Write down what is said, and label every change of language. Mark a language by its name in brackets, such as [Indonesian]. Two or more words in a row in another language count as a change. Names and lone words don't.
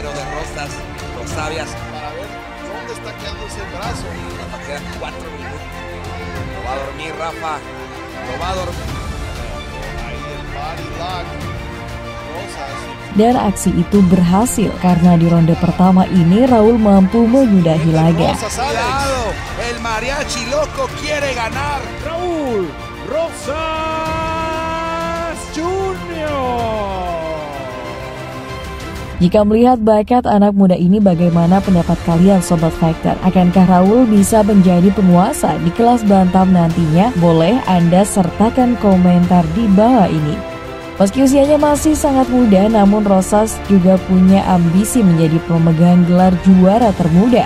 [Indonesian] Dan aksi itu berhasil karena di ronde pertama ini Raul mampu menyudahi laga. [Spanish] El mariachi loco quiere ganar. Raul Rosas Jr. [Indonesian] Jika melihat bakat anak muda ini, bagaimana pendapat kalian sobat fighter? Akankah Raul bisa menjadi penguasa di kelas bantam nantinya? Boleh Anda sertakan komentar di bawah ini. Meski usianya masih sangat muda, namun Rosas juga punya ambisi menjadi pemegang gelar juara termuda.